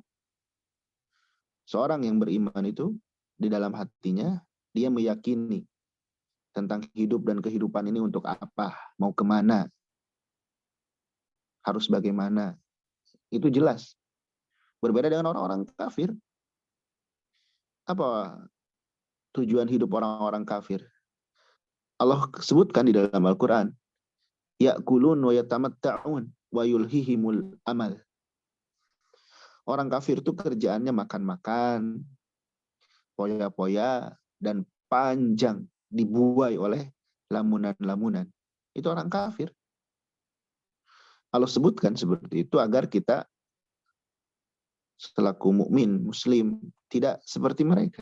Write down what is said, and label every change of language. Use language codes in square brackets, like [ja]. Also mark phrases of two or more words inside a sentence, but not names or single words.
[id] Seorang yang beriman itu, di dalam hatinya, dia meyakini tentang hidup dan kehidupan ini untuk apa, mau kemana, harus bagaimana. Itu jelas. Berbeda dengan orang-orang kafir. Apa tujuan hidup orang-orang kafir? Allah sebutkan di dalam Al-Quran, [ar] يأكلون ويتمتعون ويلههم الأمل. [id] Orang kafir itu kerjaannya makan-makan, poya-poya, dan panjang, dibuai oleh lamunan-lamunan. Itu orang kafir. Allah sebutkan seperti itu agar kita selaku mukmin muslim tidak seperti mereka.